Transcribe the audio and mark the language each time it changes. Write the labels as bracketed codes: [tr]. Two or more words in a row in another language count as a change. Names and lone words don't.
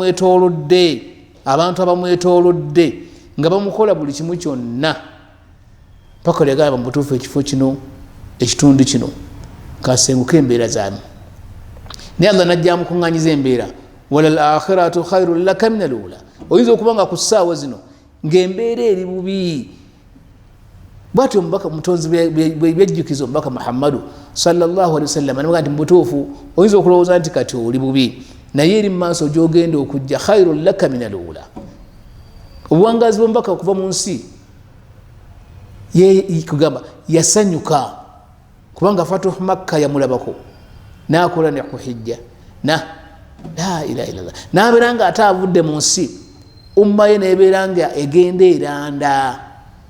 [lg] abamwetoolodde nga bamukola buli kimu kyonna, paka lyagamba mu butuufu ekifo kino, ekitundu kino kasenguka embeera zaamu. Naye Allah najja amukuŋŋaanyiza embeera, [ar] وللآخرة خير لك من الأولى. [lg] Oyinza okuba nga ku ssaawa zino ng'embeera eri bubi. Bw'atyo omubaka omutonzi byejjukiza omubaka Muhammadu [ar] صلى الله عليه وسلم [lg] anaga nti mu butuufu oyinza okulowooza nti kati oli bubi, naye eri mu maaso gy'ogenda okujja [ar] خير لك من الأولى. [lg] Obuwangazi bw'omubaka okuva mu nsi kugamba yasanyuka, kubanga Fatuhu Makka yamulabako, n'akola ne ku hijja, [ar] لا إله إلا الله, [lg] n'abeera nga ate avudde mu nsi umma ye n'ebeera nga egenda eranda,